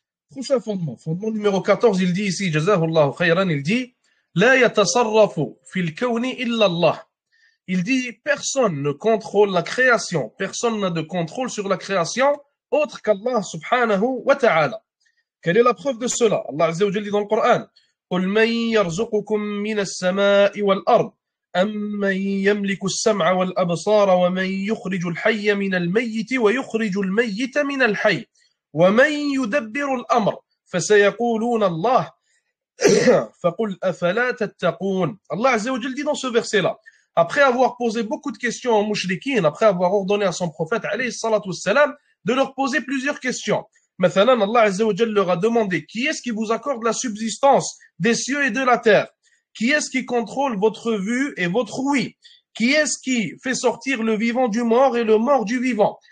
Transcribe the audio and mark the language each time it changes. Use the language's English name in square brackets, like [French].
[French] Prochain fondement, fondement numéro 14, il dit ici, Jazahullahu khayran, il dit, [Arabic] La yatasarrafu fil kawni illa Allah. [French] Il dit, personne ne contrôle la création, personne n'a de contrôle sur la création autre qu'Allah subhanahu wa ta'ala. Quelle est la preuve de cela? [Arabic] Allah Azza wa Jalla [French] dit dans le Coran, [Arabic] قل من يرزقكم من السماء والأرض أمن يملك السمع والأبصار ومن يخرج الحي من الميت ويخرج الميت من الحي ومن يدبر الأمر فسيقولون الله فقل أفلا تتقون. [French] Allah Azza wa Jalla dit dans ce verset-là, après avoir posé beaucoup de questions aux mouchriquines, après avoir ordonné à son prophète alayhi salatu wassalam, de leur poser plusieurs questions. Mathalan, Allah Azza wa Jalla leur a demandé, qui est-ce qui vous accorde la subsistance des cieux et de la terre? Qui est-ce qui contrôle votre vue et votre ouïe? Qui est-ce qui fait sortir le vivant du mort et le mort du vivant?